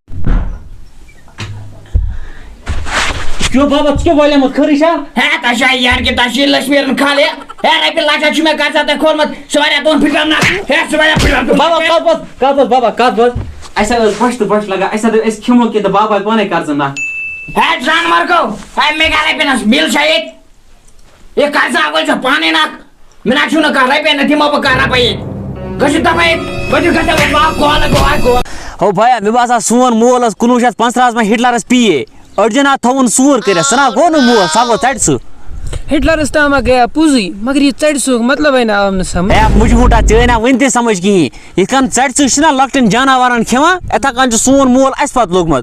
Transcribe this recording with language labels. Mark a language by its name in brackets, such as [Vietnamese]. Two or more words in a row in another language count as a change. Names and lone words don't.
[Kashmiri] کیوں بابا ژٕ کیٛاہ والیمت خٲرٕے چھا ہے تۄہہِ چھا یار کہِ تۄہہِ چھِ لَشمیٖرن کھالہِ ہے رۄپیہِ لچھا چھُ مےٚ کَرژا تۄہہِ کھولمُت سُہ واریاہ دۄن پھِٹرَن نہ ہے سُہ واریاہ پھِٹرَن بابا کَتھ بوز بابا کَتھ بوز اَسہِ حظ بۄچھِ تہٕ بۄچھِ لگان اَسہِ حظ أسۍ کھٮ۪مو کینٛہہ تہٕ بابا پانے قرضہٕ نکھ ہے جانور کو ہے مےٚ کیٛاہ رۄپیَس بِل چھا ییٚتہِ یہِ قرضا وٲلۍ چھُ پانے نکھ مےٚ نہ چھُو نہٕ کانٛہہ رۄپیہِ نہ دِمو بہٕ کانٛہہ رۄپیہِ ییٚتہِ گٔژھِو دپان ییٚتہِ ؤتھِو گژھو گول ہو بھیا مےٚ باسان سون مول ٲس 1915 منٛز ہٹلرس پیے أڑجن آو تھوُن ژوٗر کٔرِتھ ژٕ نہ گوٚو نہٕ مول سۄ گوٚو ژَٹہِ سُہ ہٹلرس تام گیا پوٚزُے مگر یہِ ژَٹہِ سُہ مطلبے نہ آو نہٕ سمجھ ہے مُجموٗٹا ژےٚ نہ وٕنہِ تہِ سمجھ کِہیٖنۍ یِتھ کٔنۍ ژَٹہِ سُہ چھُنہ لۄکٹٮ۪ن جاناوارن کھٮ۪وان یِتھے کٔنۍ چھُ سون مول اَسہِ پتہٕ لوٚگمُت